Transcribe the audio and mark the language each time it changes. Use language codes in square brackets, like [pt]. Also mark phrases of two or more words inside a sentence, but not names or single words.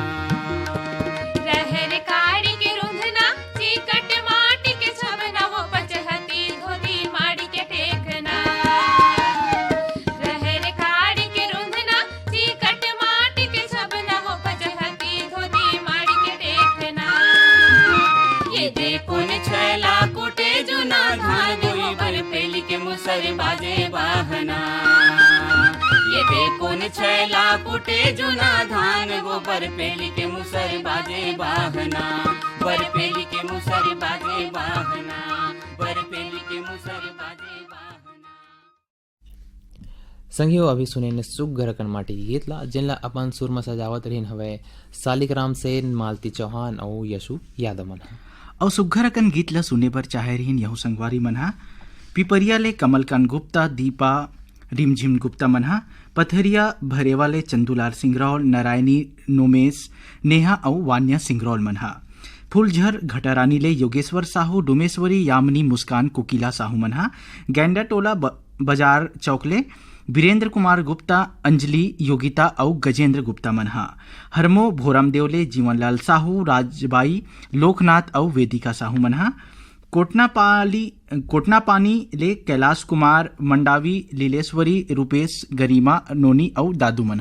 [hne] रहर काड़ी के रुंधना चिकट माटी के छबना वो पचहती धोती माड़ी के टेकना रहर काड़ी के रुंधना चिकट माटी के छबना वो पचहती धोती माड़ी के टेकना ये देखो न छैला कुटे जुना धान गोई बर पेली के मुसर बाजे बाहना ये देखो न छैला कुटे जुना धान गोबर पेली के मुसर बाजे बाहना बर पेली के मुसर बाजे बाहना बर पेली के मुसर बाजे बाहना संगियो अभी सुने ने सुघर कन माटी की गीतला जिनला अपन सुर में सजावत रहीन हवे सालिग्राम सेन मालती चौहान और यशु यादव मन और सुघर अकन गीत ला सुने बर चाहे रहीन यहू संगवारी मनहा पिपरिया ले कमलकांत गुप्ता दीपा रिमझिम गुप्ता मनहा पथरिया भरेवाले चंदूलाल सिंगरौल नारायणी नोमेश नेहा और वान्या सिंगरौल मनहा फूलझर घटारानी ले योगेश्वर साहू डुमेश्वरी यामिनी मुस्कान कोकिला साहू मनहा गैंडा टोला बाजार चौकले वीरेंद्र कुमार गुप्ता अंजलि योगिता और गजेंद्र गुप्ता मनहा हरमो भोरामदेव ले जीवनलाल साहू राजबाई लोकनाथ और वेदिका साहू मनहा कोटनापानी ले कैलाश कुमार मंडावी लीलेश्वरी रूपेश गरिमा नोनी और दादू मनहा